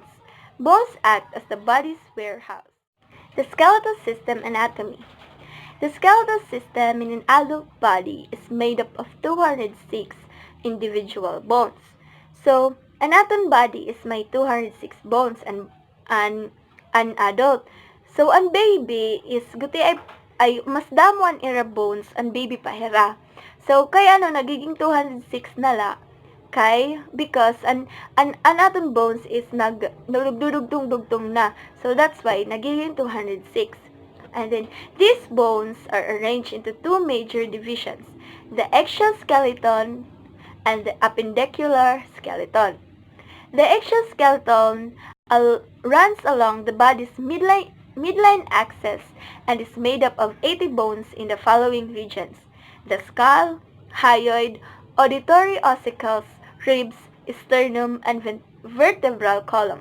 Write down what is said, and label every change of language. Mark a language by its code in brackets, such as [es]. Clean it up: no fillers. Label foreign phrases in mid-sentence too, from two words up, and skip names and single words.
[en] Bones act as the body's warehouse. The skeletal system anatomy. The skeletal system in an adult body is made up of 206 individual bones. So, an adult body is may 206 bones and an adult. [war] So, an baby is guti ay mas damuan ira bones an baby pa hira. So, kaya nagiging 206 na la kay because an aton bones is nagdudugtong na. [en] So, that's why nagiging 206. And then, these bones are arranged into two major divisions, the axial skeleton and the appendicular skeleton. The axial skeleton runs along the body's midline axis and is made up of 80 bones in the following regions: the skull, hyoid, auditory ossicles, ribs, sternum, and vertebral column.